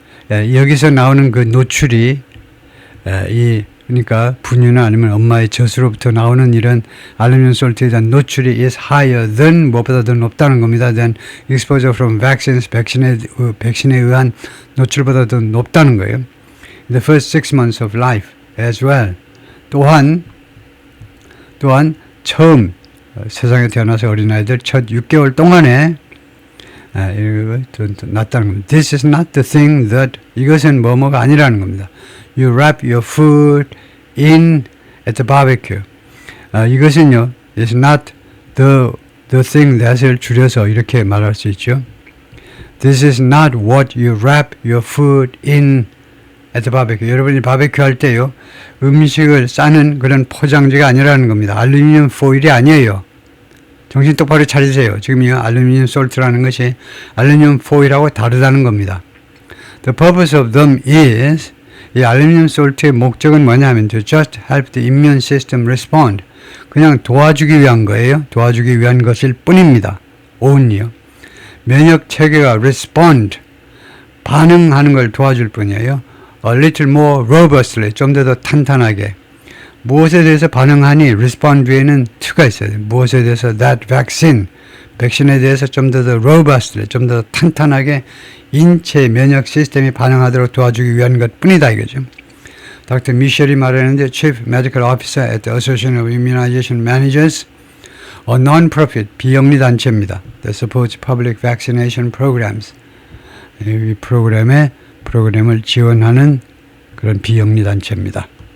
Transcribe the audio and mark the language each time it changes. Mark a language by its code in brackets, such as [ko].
[ko] 여기서 나오는 그 노출이 그러니까 분유나 아니면 엄마의 젖으로부터 나오는 이런 알루미늄 솔트에 대한 노출이 [en] is higher than, [ko] 무엇보다 더 높다는 겁니다. [en] than exposure from vaccines, [ko] 백신에 의한 노출보다 더 높다는 거예요. [en] The first 6 months of life as well. [ko] 또한 처음 세상에 태어나서 어린아이들 첫 6개월 동안에 낫다는 겁니다. [en] This is not the thing that, [ko] 이것은 뭐뭐가 아니라는 겁니다. [en] You wrap your food in at the barbecue. [ko] 이것은요, [en] is not the thing that [ko] 을 줄여서 이렇게 말할 수 있죠. [en] This is not what you wrap your food in at the barbecue. [ko] 여러분이 바베큐 할 때요, 음식을 싸는 그런 포장지가 아니라는 겁니다. 알루미늄 포일이 아니에요. 정신 똑바로 차리세요. 지금 이 알루미늄 솔트라는 것이 알루미늄 포일하고 다르다는 겁니다. [en] The purpose of them is, [ko] 이 알루미늄 솔트의 목적은 뭐냐면 [en] to just help the immune system respond. [ko] 그냥 도와주기 위한 거예요. 도와주기 위한 것일 뿐입니다. [en] only요. [ko] 면역 체계가 respond, 반응하는 걸 도와줄 뿐이에요. [en] A little more robustly, [ko] 좀 더 탄탄하게. 무엇에 대해서 반응하니? respond 뒤에는 to가 있어야 돼요. 무엇에 대해서? [en] that vaccine, [ko] 백신에 대해서 좀 더 robustly, 좀 더 탄탄하게 인체 면역 시스템이 반응하도록 도와주기 위한 것 뿐이다 이거죠. [en] Dr. [ko] 미셸이 말했는데 [en] Chief Medical Officer at the Association of Immunization Managers, a non-profit, [ko] 비영리 단체입니다. [en] That supports public vaccination programs. [ko] 이 프로그램을 지원하는 그런 비영리 단체입니다.